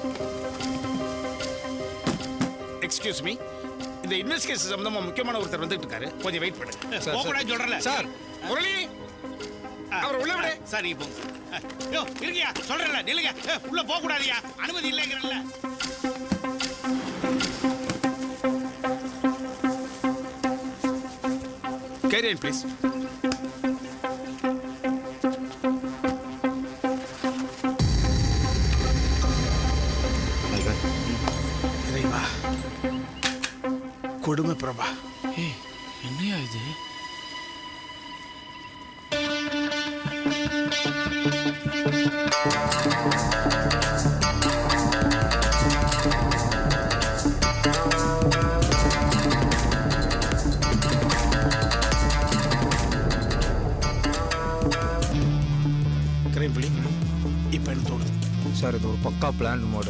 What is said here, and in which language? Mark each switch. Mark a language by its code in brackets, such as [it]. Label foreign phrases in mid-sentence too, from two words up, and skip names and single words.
[en] excuse me, [ta] இந்த இன்வெஸ்டிகேஷன் சம்பந்தமா முக்கியமான ஒருத்தர் வந்துட்டு இருக்காரு, கொஞ்சம் வெயிட் பண்ணுங்க. போகக்கூடாதுன்னு சொல்றல சார். முரளி, அவர் உள்ள விடு. சார் நீ போங்க. யோ இருக்கியா? சொல்றல நில்லுங்க. உள்ள போக கூடாதியா, அனுமதி இல்லைங்கறல்ல. [en] Carry on, please. [ta] இறைவா, கொடுமை பிரபா. என்னையா இது? சார், இது ஒரு பக்கா [en] plan mode.